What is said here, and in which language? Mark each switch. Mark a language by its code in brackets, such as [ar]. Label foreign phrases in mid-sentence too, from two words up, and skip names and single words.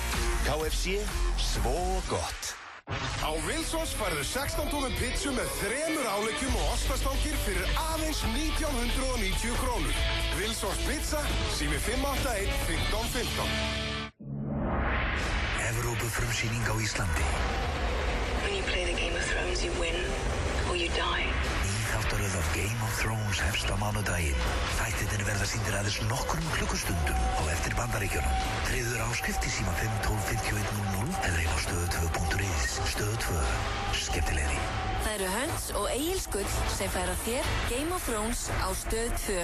[is] KFC, svo gott. Á Wilsons færðu 16 tómum pizzu með 3 áleggjum og ostastangir fyrir aðeins 1990 krónur. Wilsons pizza, sími 581 1515. Evrópufrumsýning á Íslandi. [en] When you play the Game of Thrones, you win or you die. [is] Þáttaröð af Game of Thrones hefst á mánudaginn. Þættirnir verða sýndir aðeins nokkrum klukkustundum á eftir Bandaríkjunum. Tryggður áskrift í síma 5 12 51 00 eða inn á stöð2.is. Stöð 2. Skemmtilegri. Það eru Hunts og Egil Skull sem færa þér Game of Thrones á Stöð 2.